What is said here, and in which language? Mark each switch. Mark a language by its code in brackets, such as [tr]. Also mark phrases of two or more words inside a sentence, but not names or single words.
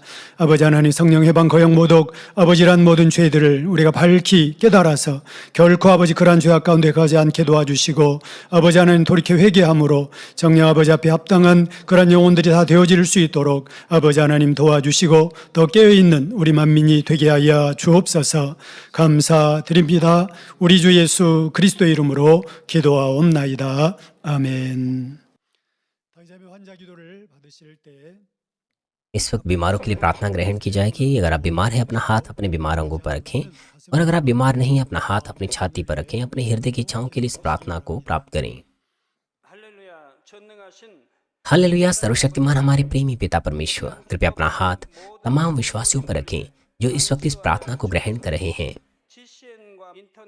[ko] 아버지 하나님, 성령 해방, 거역, 모독, 아버지란 모든 죄들을 우리가 밝히 깨달아서 결코 아버지 그러한 죄악 가운데 가지 않게 도와주시고 아버지 하나님 돌이켜 회개함으로 정령 아버지 앞에 합당한 그러한 영혼들이 다 되어질 수 있도록 아버지 하나님 도와주시고 더 깨어있는 우리 만민이 되게 하여 주옵소서. 감사드립니다. 우리 주 예수 그리스도의 이름으로 기도하옵나이다. 아멘. 환자 기도를 받으실 때 [hi] इस वक्त बीमारों के लिए प्रार्थना ग्रहण की जाएगी। अगर आप बीमार हैं अपना हाथ अपने बीमार अंगों पर रखें, और अगर आप बीमार नहीं हैं अपना हाथ अपनी छाती पर रखें। अपने हृदय की इच्छाओं के लिए इस प्रार्थना को प्राप्त करें। हालेलुया। सर्वशक्तिमान हमारे प्रेमी पिता परमेश्वर, कृपया अपना हाथ तमाम विश्वासियों पर रखें जो इस वक्त इस प्रार्थना को ग्रहण कर रहे हैं।